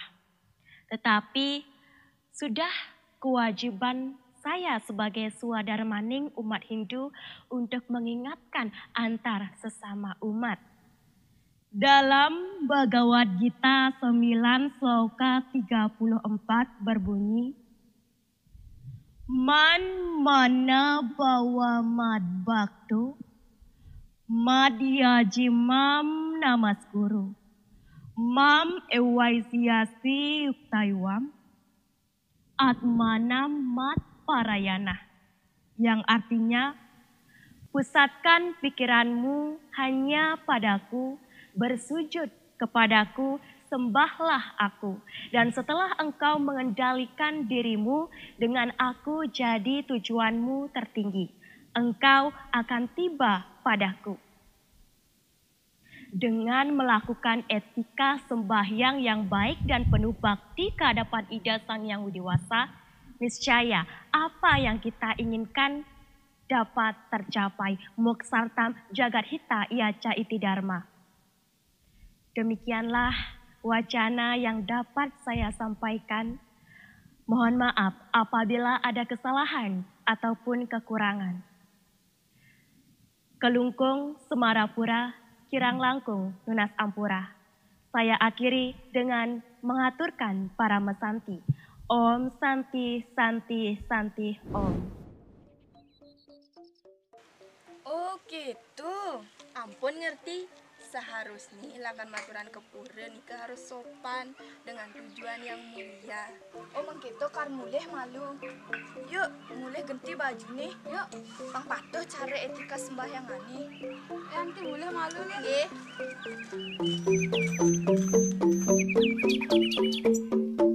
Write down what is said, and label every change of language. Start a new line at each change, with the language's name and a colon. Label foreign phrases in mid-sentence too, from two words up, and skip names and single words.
Indonesian: Tetapi sudah kewajiban saya sebagai swadharmaning umat Hindu untuk mengingatkan antar sesama umat. Dalam Bhagavad Gita 9 sloka 34 berbunyi,
Sanskrit: Man mana bawa mad bhaktu, madhyajimam namaskuru, mam ewaisyasi yuktaiwam, atmanam mat parayana.
Indonesian: Yang artinya, pusatkan pikiranmu hanya padaku, bersujud kepadaku, sembahlah aku. Dan setelah engkau mengendalikan dirimu, dengan aku jadi tujuanmu tertinggi. Engkau akan tiba padaku. Dengan melakukan etika sembahyang yang baik dan penuh bakti ke hadapan Ida Sang Yang Widiwasa, niscaya apa yang kita inginkan dapat tercapai.
Sanskrit: Moksartam jagat hita iaca iti dharma.
Indonesian: Demikianlah wacana yang dapat saya sampaikan. Mohon maaf apabila ada kesalahan ataupun kekurangan.
Balinese: Kelungkung Semarapura, Kirang Langkung Nunas Ampura.
Indonesian: Saya akhiri dengan mengaturkan para mesanti.
Sanskrit: Om Santi Santi Santi Om.
Balinese: Oh gitu, ampun ngerti.
Indonesian: Seharusnya
Balinese: lakan maturan
Indonesian: ke pura nikah harus sopan dengan tujuan yang mulia.
Balinese: Oh mengkitu kar mulih malu. Yuk mulih ganti baju nih. Yuk pang patuh cara etika sembahyang ani. Nanti mulai malu nih. Nggih.